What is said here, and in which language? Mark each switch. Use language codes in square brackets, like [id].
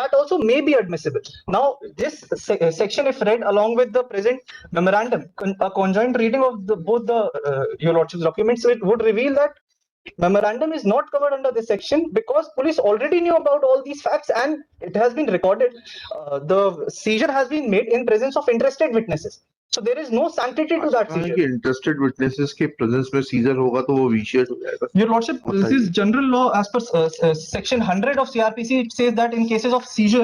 [en] That also may be admissible. Now, this section, if read along with the present memorandum, a conjoint reading of both the your lordship's documents, it would reveal that memorandum is not covered under this section because police already knew about all these facts and it has been recorded. The seizure has been made in presence of interested witnesses. So there is no sanctity to that seizure. Interested witnesses [hi] के presence में seizure होगा तो वो vitiate हो जाएगा। [en] Your lordship, this is general law as per section 100 of CRPC. It says that in cases of seizure,